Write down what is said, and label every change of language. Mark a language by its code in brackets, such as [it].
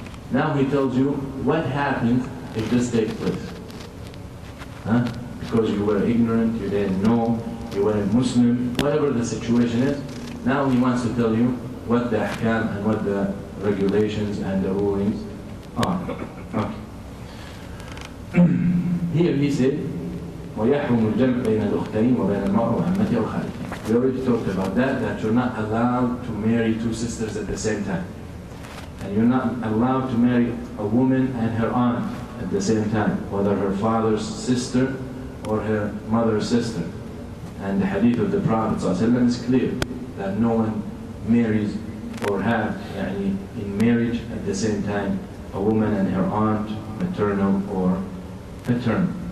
[en] Now he tells you what happens if this takes place. Huh? Because you were ignorant, you didn't know, you weren't Muslim, whatever the situation is. Now he wants to tell you what the ahkam and what the regulations and the rulings are. Okay. Here he said, [ar] وَيَحْرُمُ الْجَمْعِ بَيْنَ الْأُخْتَيْنِ وَبَيْنَ الْمَرْءِ وَعَمَّتِهِ وَخَالِتِهِ. [en] We already talked about that you're not allowed to marry 2 sisters at the same time. And you're not allowed to marry a woman and her aunt at the same time, whether her father's sister or her mother's sister. And the hadith of the Prophet ﷺ is clear that no one marries or have in marriage at the same time a woman and her aunt, maternal or paternal.